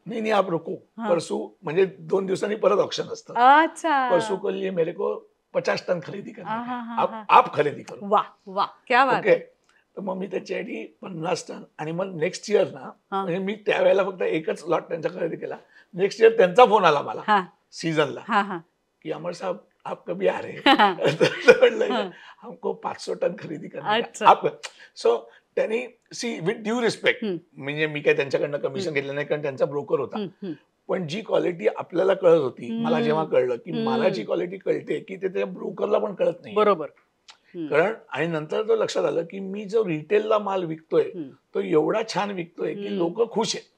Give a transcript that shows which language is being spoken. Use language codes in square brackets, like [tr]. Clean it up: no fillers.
[hi] नहीं आप रुको, परसों, [mr] म्हणजे 2 दिवसांनी परत ऑप्शन असतं. [hi] अच्छा. परसों को लिए मेरे को 50 टन खरेदी करना है. आप खरेदी करो. वाह वाह, क्या बात. ओके. [mr] तर मग मी त्याच्यासाठी 50 टन आणि मग नेक्स्ट इयर ना, म्हणजे मी त्यावेळेला फक्त एकच लॉट त्यांचा खरेदी केला. नेक्स्ट इयर त्यांचा फोन आला मला सीझनला की अमर [hi] साहब आप कभी आ रहे हैं. हमको 500 टन खरेदी करना. [mr] सो त्यांनी [en] see with due respect, [mr] म्हणजे मी काय त्यांच्याकडनं कमिशन घेतलं नाही, कारण त्यांचा ब्रोकर होता. पण जी क्वालिटी आपल्याला कळत होती, मला जेव्हा कळलं की मला जी क्वालिटी कळते की ते त्या ब्रोकरला पण कळत नाही. बरोबर. कारण आणि नंतर तो लक्षात आलं की मी जो रिटेलला माल विकतोय तो एवढा छान विकतोय की लोक खुश आहेत.